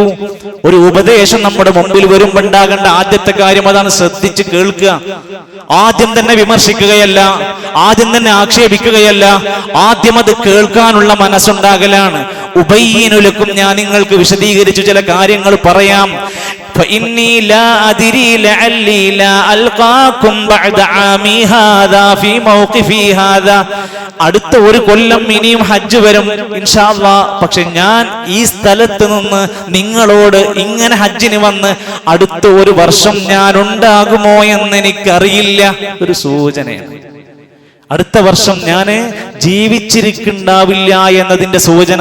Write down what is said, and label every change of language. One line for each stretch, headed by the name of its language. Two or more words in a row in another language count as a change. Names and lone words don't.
Malayalam: ഒരു ഉപദേശം നമ്മുടെ മുമ്പിൽ വരുമ്പോൾ ഉണ്ടാകേണ്ട ആദ്യത്തെ കാര്യം അതാണ്, ശ്രദ്ധിച്ച് കേൾക്കുക. ആദ്യം തന്നെ വിമർശിക്കുകയല്ല, ആദ്യം തന്നെ ആക്ഷേപിക്കുകയല്ല, ആദ്യം അത് കേൾക്കാനുള്ള മനസ്സുണ്ടാകലാണ്.
Arabic: أبين لكم,
Malayalam: ഞാൻ നിങ്ങൾക്ക് വിശദീകരിച്ചു ചില കാര്യങ്ങൾ പറയാം.
Arabic: فإني لا أدري لعلي لا ألقاكم بعد عامي هذا في موقفي هذا.
Malayalam: അടുത്ത ഒരു കൊല്ലം ഇനിയും ഹജ്ജ് വരും
Arabic: إن شاء الله.
Malayalam: പക്ഷെ ഞാൻ ഈ സ്ഥലത്ത് നിന്ന് നിങ്ങളോട് ഇങ്ങനെ ഹജ്ജിന് വന്ന് അടുത്ത ഒരു വർഷം ഞാൻ ഉണ്ടാകുമോ എന്ന് എനിക്കറിയില്ല. ഒരു സൂചനയാണ്. അടുത്ത വർഷം ഞാൻ ജീവിച്ചിരിക്കുന്നുണ്ടാവില്ല എന്നതിന്റെ സൂചന.